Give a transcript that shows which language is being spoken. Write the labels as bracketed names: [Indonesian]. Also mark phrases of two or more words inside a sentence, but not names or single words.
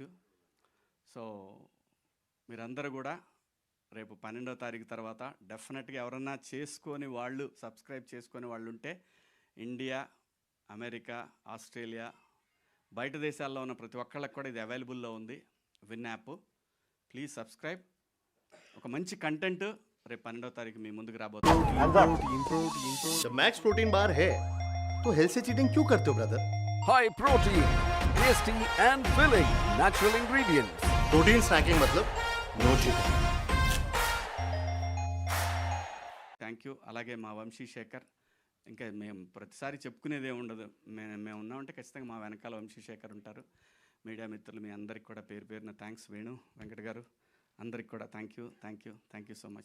[Telugu] సో మీరందరూ కూడా రేపు 12వ తారీఖు తర్వాత డెఫినెట్గా ఎవరన్నా సబ్స్క్రైబ్ చేసుకొని వాళ్ళు ఉంటే, ఇండియా, అమెరికా, ఆస్ట్రేలియా, బయట దేశాల్లో ఉన్న ప్రతి ఒక్కళ్ళకి కూడా ఇది అవైలబుల్లో ఉంది, విన్ యాప్. [English] please subscribe. [Telugu] ఒక మంచి కంటెంట్ రేపు 12వ తారీఖు మీ ముందుకు [Hindi] जब मैक्स प्रोटीन बार है तो हेल्थ से चीटिंग क्यों करते हो ब्रदर? [English] High protein, tasty and filling, natural ingredients. protein snacking मतलब no cheating. thank you. [Telugu] అలాగే మా వంశీశేఖర్, ఇంకా మేము ప్రతిసారి చెప్పుకునేదే ఉండదు, మేము ఉన్నామంటే ఖచ్చితంగా మా వెనకాల వంశీశేఖర్ ఉంటారు. మీడియా మిత్రులు మీ అందరికి కూడా పేరు పేరున థ్యాంక్స్. వేణు వెంకట గారు అందరికి కూడా [English] thank you so much.